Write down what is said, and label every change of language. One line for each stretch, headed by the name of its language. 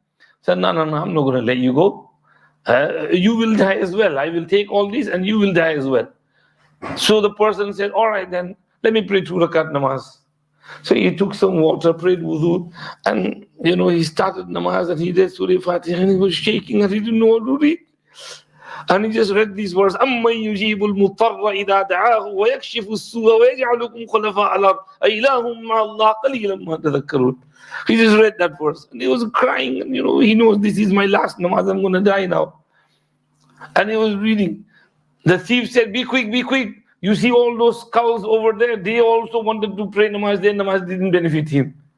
English: He said, no, I'm not going to let you go. You will die as well. I will take all this and you will die as well. So the person said, all right, then let me pray 2 rakat namaz. So he took some water, prayed wudu, and he started namaz and he read Surah Fatiha and he was shaking and he didn't know what to read. And he just read these words,
Arabic: أَمَّنْ يُجِيبُ الْمُضْطَرَّ إِذَا دَعَاهُ وَيَكْشِفُ السُّوءَ وَيَجْعَلُكُمْ خُلَفَاءَ الْأَرْضِ أَإِلَٰهٌ مَعَ اللَّهِ قَلِيلًا مَا تَذَكَّرُونَ.
English: He just read that verse and he was crying, and he knows this is my last namaz, I'm going to die now. And he was reading. The thief said, be quick. You see all those skulls over there, they also wanted to pray namaz, their namaz didn't benefit him.